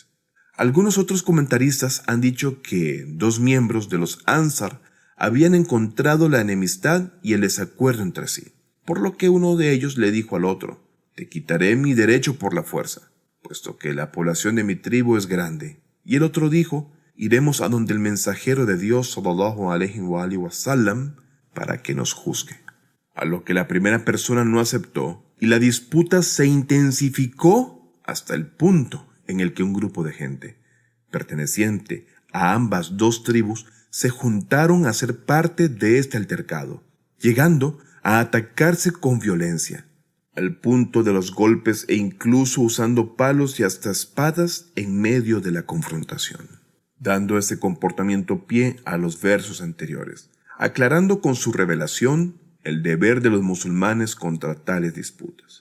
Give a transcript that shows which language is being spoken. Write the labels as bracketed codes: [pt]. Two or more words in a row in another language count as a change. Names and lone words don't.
[es] Algunos otros comentaristas han dicho que dos miembros de los Ansar habían encontrado la enemistad y el desacuerdo entre sí, por lo que uno de ellos le dijo al otro: «Te quitaré mi derecho por la fuerza, puesto que la población de mi tribu es grande». Y el otro dijo: «Iremos a donde el mensajero de Dios [ar] صلى الله عليه وسلم [es] para que nos juzgue». A lo que la primera persona no aceptó y la disputa se intensificó hasta el punto en el que un grupo de gente perteneciente a ambas dos tribus se juntaron a ser parte de este altercado, llegando a atacarse con violencia, al punto de los golpes e incluso usando palos y hasta espadas en medio de la confrontación, dando ese comportamiento pie a los versos anteriores, aclarando con su revelación el deber de los musulmanes contra tales disputas.